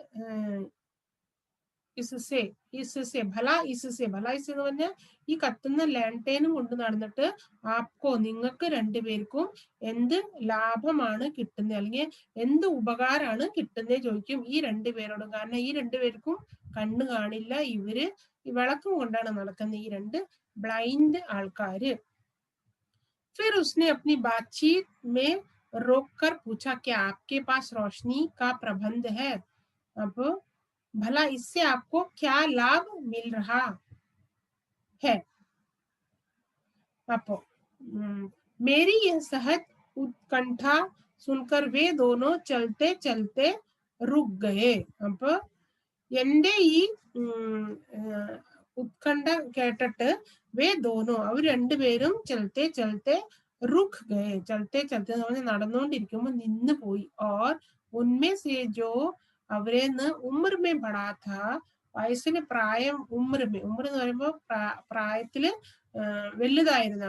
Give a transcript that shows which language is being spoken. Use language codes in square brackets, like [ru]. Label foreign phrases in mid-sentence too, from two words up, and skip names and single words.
[hi] भला इससे [ml] എന്ന് പറഞ്ഞാൽ ഈ കത്തുന്ന ലാൻടേനും കൊണ്ട് നടന്നിട്ട് ആപ്കോ നിങ്ങൾക്ക് രണ്ടുപേർക്കും എന്ത് ലാഭമാണ് കിട്ടുന്നത്, അല്ലെങ്കിൽ എന്ത് ഉപകാരമാണ് കിട്ടുന്നത് ചോദിക്കും ഈ രണ്ടുപേരോടും. കാരണം ഈ രണ്ടുപേർക്കും കണ്ണ് കാണില്ല, ഇവര് ഈ വിളക്കും കൊണ്ടാണ് നടക്കുന്നത്, ഈ രണ്ട് ബ്ലൈൻഡ് ആൾക്കാര്. [hi] फिर उसने अपनी बातचीत में रोककर पूछा, क्या आपके पास रोशनी का प्रबंध है? अब भला इससे आपको क्या लाभ मिल रहा है? अപ്പൊ मेरी यह सहज उत्कंठा सुनकर वे दोनों चलते चलते रुक गए. [ml] അപ്പൊ എന്റെ ഈ ഉത്കണ്ഠ കേട്ടിട്ട് [hi] वे दोनों [ml] അവർ രണ്ടുപേരും [hi] चलते चलते रुक गए, चलते चलते [ml] നടന്നുകൊണ്ടിരിക്കുമ്പോ നിന്ന് പോയി. [hi] और उनमें से जो [ml] അവരെന്ന് [hi] उम्र में बड़ा था, [ml] വയസ്സിന് പ്രായം ഉമ്ർ എന്ന് പറയുമ്പോ പ്രായത്തില് വലുതായിരുന്ന